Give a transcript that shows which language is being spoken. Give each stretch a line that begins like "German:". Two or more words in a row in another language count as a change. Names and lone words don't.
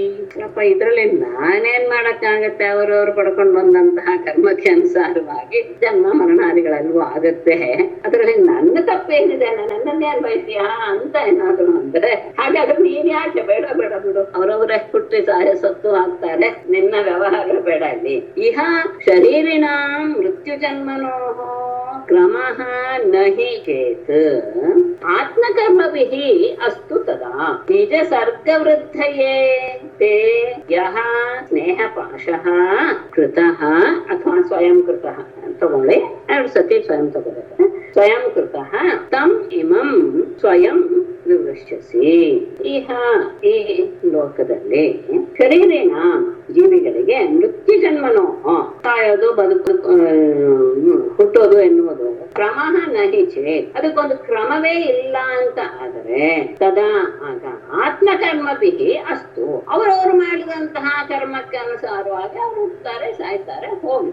Kannada: ಇದ್ರಲ್ಲಿ ನಾನೇನ್ ಮಾಡಕ್ಕಾಗತ್ತೆ, ಅವರವರು ಪಡ್ಕೊಂಡು ಬಂದಂತಹ ಕರ್ಮಕ್ಕೆ ಅನುಸಾರವಾಗಿ ಜನ್ಮ ಮರಣಾದಿಗಳೆಲ್ಲವೂ ಆಗತ್ತೆ. ಅದರಲ್ಲಿ ನನ್ನ ತಪ್ಪೇನಿದೆ, ನನ್ನನ್ನೇನ್ ಬಯಸ್ತೀಯಾ ಅಂತ ಏನಾದ್ರು ಅಂದ್ರೆ, ಹಾಗಾದ್ರೆ ನೀನ್ ಯಾಕೆ ಬೇಡ ಬಿಡು, ಅವರವರೇ ಹುಟ್ಟಿ ಸತ್ತು ಆಗ್ತಾರೆ, ನಿನ್ನ ವ್ಯವಹಾರ ಬೇಡ.
Sanskrit: ಇಲ್ಲಿ ಇಹ ಶರೀರಿನ ಮೃತ್ಯು ಜನ್ಮನೋ ಕ್ರಮಃ ನಹಿ ಚೇತ್ ಆತ್ಮಕರ್ಮಭಿಃ ಅಸ್ತು ತದಾ ನಿಜ ಸರ್ಗವೃದ್ಧಯೇ ತೇ ಯಃ ಸ್ನೇಹ ಪಾಶಃ ಕೃತಃ ಅಥವಾ ಸ್ವಯಂ ಕೃತಃ
Kannada: ತಗೊಳ್ಳಿ, 2 ಸತಿ ಸ್ವಯಂ ತಗೋಬೇಕು.
Sanskrit: ಸ್ವಯಂ ಕೃತಃ ತಂ ಇಮಂ ಸ್ವಯಂ ವಿವೃಶ್ಯಸಿ.
Kannada: ಈ ಲೋಕದಲ್ಲಿ ಶರೀರಿನ ಜೀವಿಗಳಿಗೆ
Sanskrit: ಮೃತ್ಯು ಜನ್ಮನೋ
Kannada: ಸಾಯೋದು ಹುಟ್ಟೋದು ಎನ್ನುವುದು
Sanskrit: ಕ್ರಮಃ ನಹಿ ಚೇತ್,
Kannada: ಅದಕ್ಕೊಂದು ಕ್ರಮವೇ ಇಲ್ಲ ಅಂತ ಆದರೆ ತದಾ ಆಗ
Sanskrit: ಆತ್ಮಕರ್ಮಭಿಃ ಅಸ್ತು,
Kannada: ಅವರವರು ಮಾಡಿದಂತಹ ಕರ್ಮಕ್ಕೆ ಅನುಸಾರವಾಗಿ ಅವರು ಹುಟ್ಟುತ್ತಾರೆ, ಸಾಯ್ತಾರೆ, ಹೋಗಿ.